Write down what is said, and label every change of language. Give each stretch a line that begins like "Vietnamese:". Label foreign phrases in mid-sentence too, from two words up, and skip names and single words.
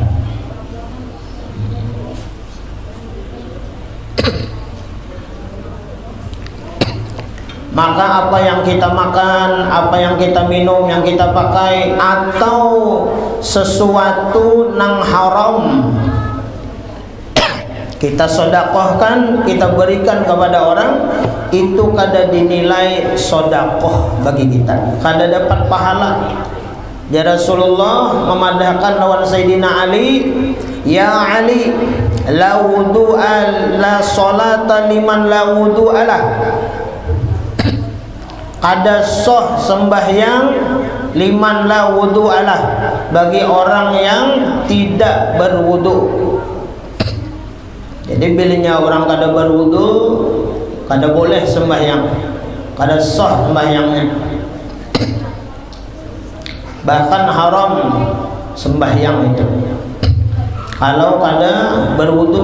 Banjar: Maka apa yang kita makan, apa yang kita minum, yang kita pakai, atau sesuatu nang haram kita sedekahkan, kita berikan kepada orang, itu kada dinilai sedekah bagi kita, kada dapat pahala. Ya Rasulullah memadahkan lawan Sayyidina Ali,
Arabic: يا علي لا وضوء لا صلاة لمن لا وضوء له.
Banjar: Kada sah sembahyang
Arabic: لمن لا وضوء له,
Banjar: bagi orang yang tidak berwudu. Jadi bilanya orang kada berwudu, kada boleh sembahyang, kada sah sembahyangnya, bahkan haram sembahyang itu kalau kada berwudu.